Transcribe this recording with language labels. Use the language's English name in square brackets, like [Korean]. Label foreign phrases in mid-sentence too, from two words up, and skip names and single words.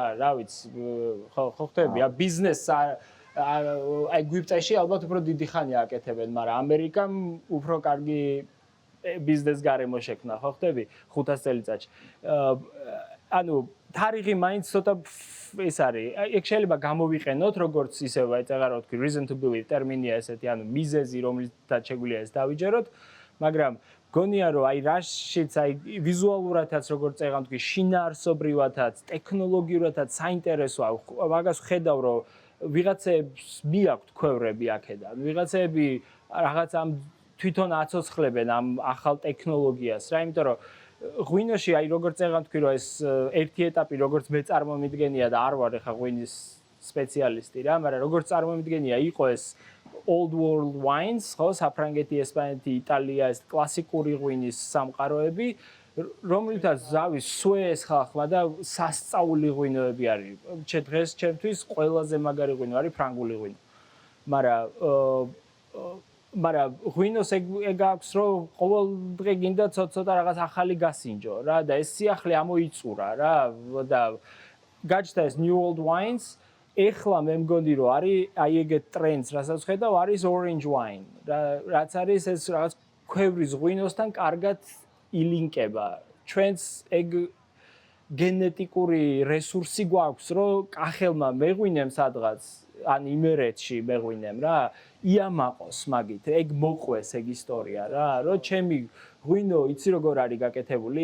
[Georgian] რა ვიცი, ხო ხტები, ბიზნესს აი გვიპტეში ალბათ უფრო დიდი ხანია აკეთებენ, მაგრამ ამერიკამ უფრო კარგი ბიზნეს გარემო შექმნა, ხო ხტები? 500 წელიწადში. ანუ თარიღი მაინც ცოტა ის არის. ეგ შეიძლება გამოვიყენოთ, როგორც ისევ აი წაღარ ვთქვი, [English] reason to believe [Georgian] ტერმინია ესეთი, ანუ მიზეზი, რომელთაც შეგვიძლია ეს დავიჯეროთ, მაგრამ გონია რომ აი რაშიც აი ვიზუალურადაც როგორც წეღან ვთქვი, შინაარსობრივადაც, ტექნოლოგიურადაც საინტერესოა. მაგას ხედავ რომ ვიღაცებს მიაქვთ ქვევრები აქედან. ვიღაცები რაღაც ამ თვითონ აცოცხლებენ ამ ახალ ტექნოლოგიას რა, იმიტომ რომ ღვინოში აი როგორც წეღან ვთქვი რომ ეს ერთი ეტაპი როგორც მე წარმომიდგენია და არ ვარ ეხა ღვინის სპეციალისტი რა, მაგრამ როგორც წარმომიდგენია იყო ეს [English] old world wines, [Georgian] ხო, საფრანგეთი, ესპანეთი, იტალია, ეს კლასიკური ღვინის სამყაროები, რომლითაც ზავის სუეეს ხალხმა და სასწაული ღვინოები არის. დღეს ჩემთვის ყველაზე მაგარი ღვინო არის ფრანგული ღვინო. მაგრამ ღვინოს ეგ აქვს, რომ ყოველ დღე გინდა ცოტა რაღაც ახალი გასინჯო რა და ეს სიახლე ამოიწურა რა და გაჩნდა ეს [English] new old wines. [Georgian] ეხლა მე მგონი რომ არის აი ეგეთ ტრენდს, რასაც ხედავ, არის [English] orange wine. [Georgian] რაც არის ეს რაღაც ქვევრის ღვინოსთან კარგად ილინკება. ჩვენს ეგ გენეტიკური რესურსი გვაქვს, რომ კახელმა მეღვინემ სადღაც, ან იმერეთში მეღვინემ რა, იამაყოს მაგით, ეგ მოყვეს ეგ ისტორია რა, რომ ჩემი ღვინო იცი როგორ არის გაკეთებული?